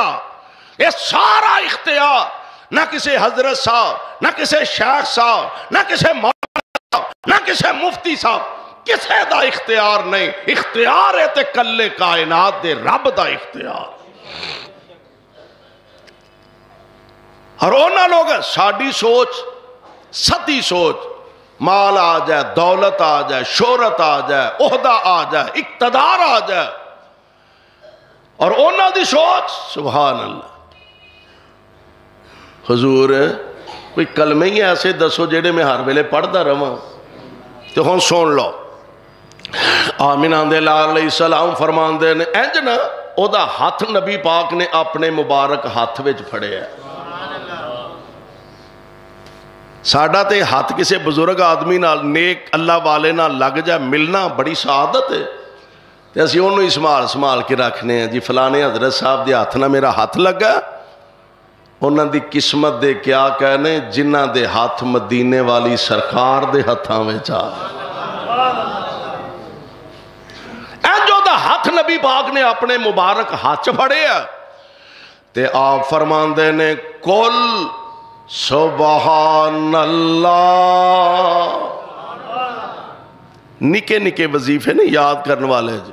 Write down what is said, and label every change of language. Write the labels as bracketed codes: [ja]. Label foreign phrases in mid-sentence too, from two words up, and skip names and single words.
[pa] یہ سارا اختیار نہ کسی حضرت صاحب، نہ کسی شیخ صاحب، نہ کسی مولانا نہ کسی مفتی صاحب، کسی دا اختیار نہیں، اختیار ہے تے کلے کائنات دے رب دا اختیار۔ اور اونا لوگ ساڑی سوچ ستی سوچ، مال آ جائے، دولت آ جائے، شہرت آ جائے، عہدہ آ جائے، اقتدار آ جائے، اور اونا دی سوچ [ar] سبحان اللہ [pa] حضور کوئی کلمے ہی ایسے دسو جہے میں ہر ویلے پڑھتا رہا. تو ہن سن لو. آمینہ دے لال [ar] علیہ السلام [pa] فرماندے نے انج نا او دا ہاتھ نبی پاک نے اپنے مبارک ہاتھ وچ پھڑیا. ساڈا تے ہاتھ کسے بزرگ آدمی نال نیک اللہ والے نال لگ جائے ملنا بڑی سعادت ہے. تے اسی انہوں ہی سنبھال کے رکھنے ہیں. جی فلانے حضرت صاحب دے ہاتھ نہ میرا ہاتھ لگا. انہاں دی قسمت دے کیا کہنے جنہاں دے ہاتھ مدینے والی سرکار دے ہاتھاں وچ آ. جو دا ہاتھ نبی پاک نے اپنے مبارک ہاتھ پھڑے ہیں تے آپ فرماندے نے کل [ar] سبحان اللہ. [pa] نکے نکے وظیفے نے یاد کرنے والے جی.